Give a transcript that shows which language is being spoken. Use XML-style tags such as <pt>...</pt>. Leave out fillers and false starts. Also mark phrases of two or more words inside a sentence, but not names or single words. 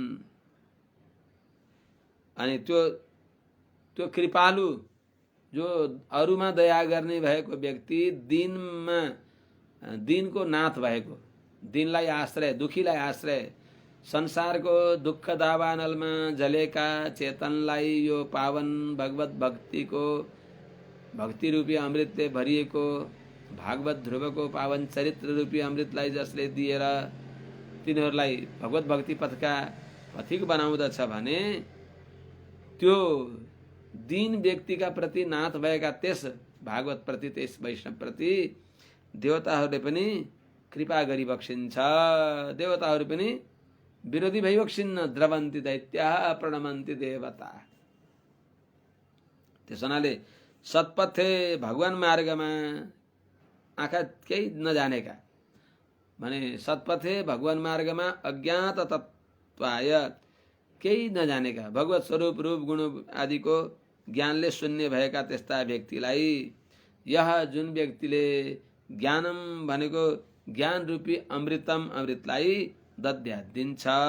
<ne>अनि त्यो कृपालु जो अरूमा दया गर्ने भएको व्यक्ति दिनको नाथ भएको दिनलाई आश्रय दुखीलाई आश्रय संसारको दुःख दावानलमा जलेका चेतनलाई यो पावन भगवत भक्ति रूपी अमृतले भरिएको भागवत ध्रुवको पावन चरित्र रूपी अमृतलाई जसले दिएर तिनीहरूलाई भगवत भक्ति पथका पथिक बनाउँदछ भने त्यो दीन व्यक्तिका प्रति नाथ भएका त्यस भागवत प्रति त्यस वैष्णव प्रति देवताहरूले पनि कृपा गरी बक्सिन्छ। देवताहरू पनि विरोधी भइबक्सिन्न।</ne> <sa>द्रवन्ति दैत्याः प्रणमन्ति देवता।</sa> <ne>त्यस हुनाले सत्पथे भगवान मार्गमा आँखा केही नजानेका भने सत्पथे भगवान मार्गमा</ne> <sa>अज्ञात तत्त्वाय</sa> <ne>केही नजानेका भगवत स्वरूप रूप गुण आदिको ज्ञानले शून्य भएका त्यस्ता व्यक्तिलाई यह जुन व्यक्तिले ज्ञानम भनेको ज्ञान रूपी अमृतम अमृतलाई दद्या दिन्छ</ne>